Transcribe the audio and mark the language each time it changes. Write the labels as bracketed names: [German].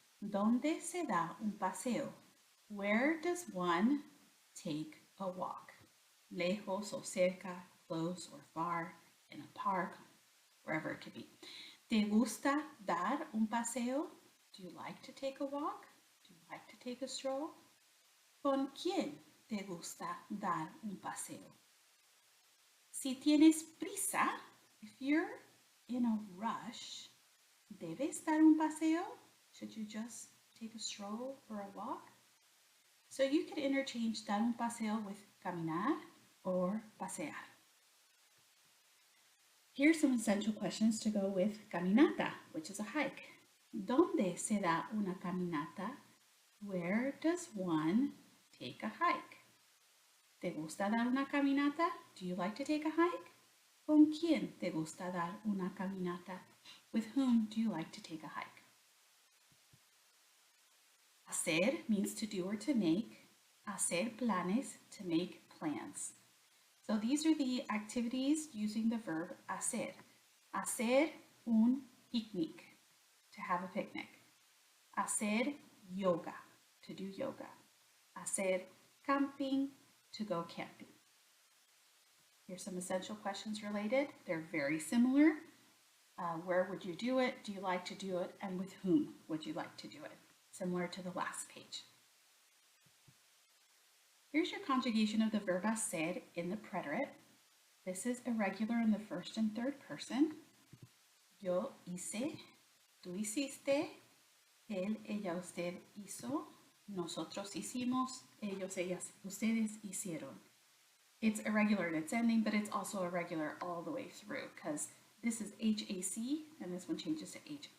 [Spanish] ¿Dónde se da un paseo? [English] Where does one take a walk? [Spanish] Lejos o cerca, [English] close or far, in a park, wherever it could be. [Spanish] ¿Te gusta dar un paseo? [English] Do you like to take a walk? Do you like to take a stroll? [Spanish] ¿Con quién te gusta dar un paseo? Si tienes prisa, [English] if you're in a rush, [Spanish] ¿debes dar un paseo? [English] Should you just take a stroll or a walk? So you could interchange dar un paseo with caminar or pasear. Here's some essential questions to go with caminata, which is a hike. [Spanish] ¿Dónde se da una caminata? [English] Where does one take a hike? [Spanish] ¿Te gusta dar una caminata? [English] Do you like to take a hike? [Spanish] ¿Con quién te gusta dar una caminata? [English] With whom do you like to take a hike? Hacer means to do or to make. [Spanish] Hacer planes, [English] to make plans. So these are the activities using the verb hacer. [Spanish] Hacer un picnic, [English] to have a picnic. [Spanish] Hacer yoga, [English] to do yoga. [Spanish] Hacer camping, [English] to go camping. Here's some essential questions related. They're very similar. Where would you do it? Do you like to do it? And with whom would you like to do it? Similar to the last page. Here's your conjugation of the verb hacer in the preterite. This is irregular in the first and third person. [Spanish] Yo hice, tú hiciste, él, ella, usted hizo, nosotros hicimos, ellos, ellas, ustedes hicieron. [English] It's irregular in its ending, but it's also irregular all the way through because this is HAC and this one changes to HI.